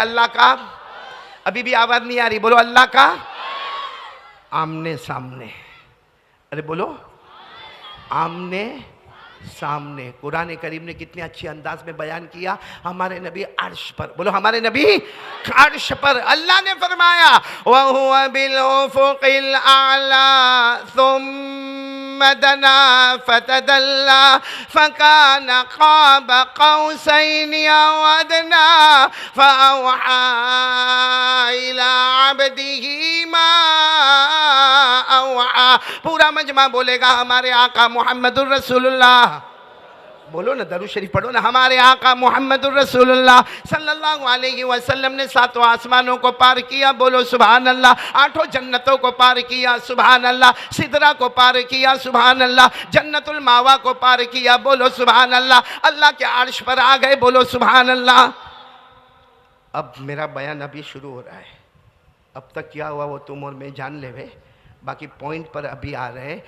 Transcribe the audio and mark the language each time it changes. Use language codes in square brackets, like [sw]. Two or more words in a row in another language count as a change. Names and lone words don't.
[hi] अल्लाह का, अभी भी आवाज़ नहीं आ रही, बोलो अल्लाह का आमने सामने। अरे बोलो, आमने सामने। कुरान करीम ने कितने अच्छे अंदाज में बयान किया, हमारे नबी अर्श पर। बोलो, हमारे नबी अर्श पर। अल्लाह ने फरमाया, [ar] وهو بالأفق الأعلى دنا فتدلى فكان قاب قوسين أو أدنى فأوحى إلى عبده ما أوحى. [hi] पूरा मजमा बोलेगा हमारे आका [ar] محمد رسول الله, [hi] बोलो ना दरूद शरीफ पढ़ो ना, हमारे आका [ar] محمد رسول الله صلى الله عليه وسلم [hi] ने सातों आसमानों को पार किया, बोलो [ar] سبحان الله. [hi] आठों जन्नतों को पार किया, [ar] سبحان الله. [hi] सिदरा को पार किया, [ar] سبحان الله. [hi] जन्नतुल मावा को पार किया, बोलो [ar] سبحان الله. [hi] अल्लाह के अर्श पर आ गए, बोलो [ar] سبحان الله. [hi] अब मेरा बयान अभी शुरू हो रहा है, अब तक क्या हुआ वो तुम और मैं जान ले वे, बाकी पॉइंट पर अभी आ रहे हैं।